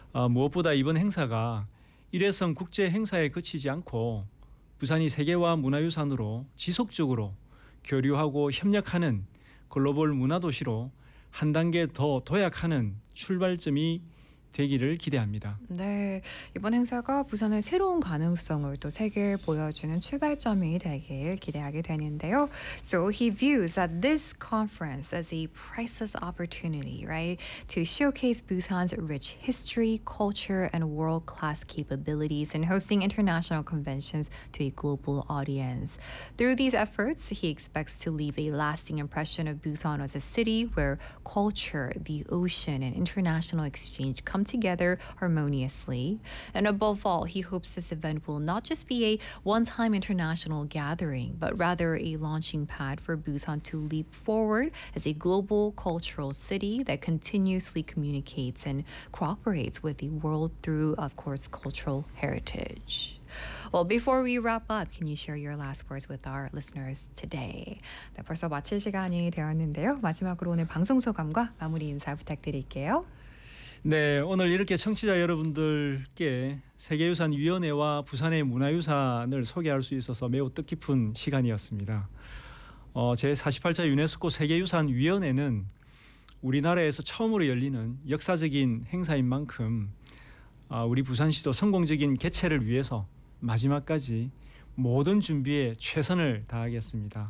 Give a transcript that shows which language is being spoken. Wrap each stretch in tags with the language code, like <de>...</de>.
<ko>무엇보다 이번 행사가 일회성 국제 행사에 그치지 않고 부산이 세계와 문화유산으로 지속적으로 교류하고 협력하는 글로벌 문화도시로 한 단계 더 도약하는 출발점이 되기를 기대합니다. 네, 이번 행사가 부산의 새로운 가능성을 또 세계에 보여주는 출발점이 되길 기대하게 되는데요.</ko> <en>So he views that this conference as a priceless opportunity, right, to showcase Busan's rich history, culture, and world-class capabilities in hosting international conventions to a global audience. Through these efforts, he expects to leave a lasting impression of Busan as a city where culture, the ocean, and international exchange come together harmoniously. And above all, he hopes this event will not just be a one-time international gathering, but rather a launching pad for Busan to leap forward as a global cultural city that continuously communicates and cooperates with the world through, of course, cultural heritage. Well, before we wrap up, can you share your last words with our listeners today?</en> <ko>네, 벌써 마칠 시간이 되었는데요. 마지막으로 오늘 방송 소감과 마무리 인사 부탁드릴게요. 네, 오늘 이렇게 청취자 여러분들께 세계유산위원회와 부산의 문화유산을 소개할 수 있어서 매우 뜻깊은 시간이었습니다. 제48차 유네스코 세계유산위원회는 우리나라에서 처음으로 열리는 역사적인 행사인 만큼 우리 부산시도 성공적인 개최를 위해서 마지막까지 모든 준비에 최선을 다하겠습니다.</ko>